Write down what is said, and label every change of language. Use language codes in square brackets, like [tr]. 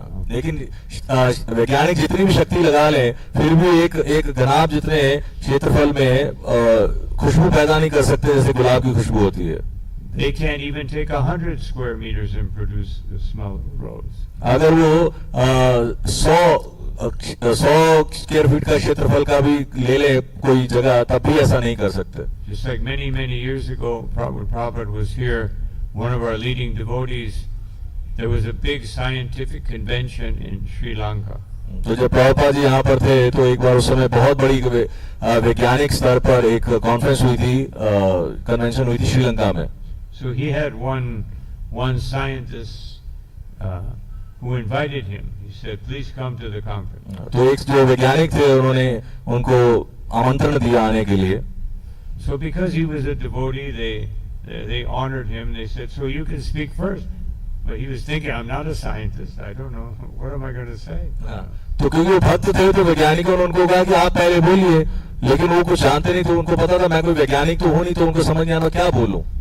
[hi] लेकिन वैज्ञानिक जितनी भी शक्ति लगा लें फिर भी एक घनाभ जितने क्षेत्रफल में खुशबू पैदा नहीं कर सकते जैसे गुलाब की खुशबू होती है. [en] They can't even take 100 square meters and produce the smell of a rose. [hi] अगर वो 100 स्क्वायर फीट का क्षेत्रफल का भी ले ले कोई जगह तब भी ऐसा नहीं कर सकते. [en] Just like many years ago, when Prabhupada was here, one of our leading devotees, there was a big scientific convention in Sri Lanka. [hi] तो जब प्रभुपाद जी यहाँ पर थे तो एक बार उस समय बहुत बड़ी वैज्ञानिक स्तर पर एक कॉन्फ्रेंस हुई थी, कन्वेंशन हुई थी श्रीलंका में. [en] So he had one scientist who invited him. He said, "Please come to the conference." [hi] तो एक जो वैज्ञानिक थे उन्होंने उनको आमंत्रण दिया आने के लिए. [en] So because he was a devotee, they honored him. They said, "So you can speak first." But he was thinking, "I'm not a scientist. I don't know. What am I going to say?" [hi] तो क्योंकि वो भक्त थे तो वैज्ञानिकों ने उनको कहा कि आप पहले बोलिए, लेकिन वो कुछ जानते नहीं तो उनको पता था मैं कोई वैज्ञानिक तो हूँ नहीं तो उनको समझ नहीं आता क्या बोलूं.